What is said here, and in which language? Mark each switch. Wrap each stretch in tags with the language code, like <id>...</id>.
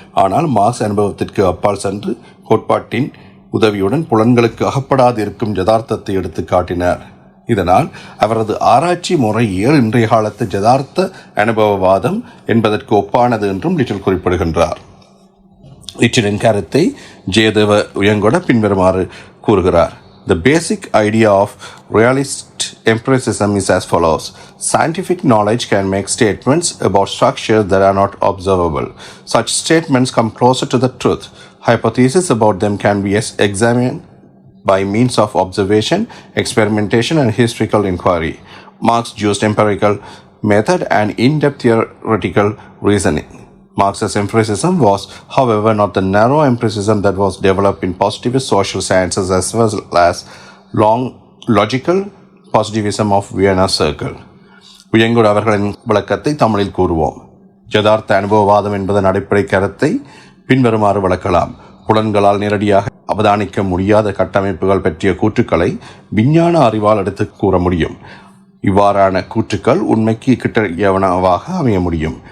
<ta>ஆனால் மார்க்ஸ் அனுபவத்திற்கு அப்பால் சென்று கோட்பாட்டின் உதவியுடன் புலன்களுக்கு அகப்படாது இருக்கும் யதார்த்தத்தை எடுத்து காட்டினார். இதனால் அவரது ஆராய்ச்சி முறையியல் இன்றைய காலத்து யதார்த்த அனுபவவாதம் என்பதற்கு ஒப்பானது என்றும் லிட்டில் குறிப்பிடுகின்றார். லிட்டிலின் கருத்தை ஜெயதேவ உயங்கொட பின்வருமாறு கூறுகிறார்.</ta> <en>The basic idea of realist empiricism is as follows. Scientific knowledge can make statements about structures that are not observable. Such statements come closer to the truth. Hypotheses about them can be examined by means of observation, experimentation, and historical inquiry. Marx used empirical method and in-depth theoretical reasoning. Marx's empiricism was, however, not the narrow empiricism that was developed in positivist social sciences as well as long logical positivism of Vienna Circle.</en> <ta>உயங்கூர் அவர்களின் விளக்கத்தை தமிழில் கூறுவோம். யதார்த்த அனுபவவாதம் என்பதன் அடிப்படை கருத்தை பின்வருமாறு விளக்கலாம். புலன்களால் நேரடியாக அவதானிக்க முடியாத கட்டமைப்புகள் பற்றிய கூற்றுக்களை விஞ்ஞான அறிவால் எடுத்து கூற முடியும். இவ்வாறான கூற்றுக்கள் உண்மைக்கு கிட்டயவனவாக அமைய முடியும்.</ta>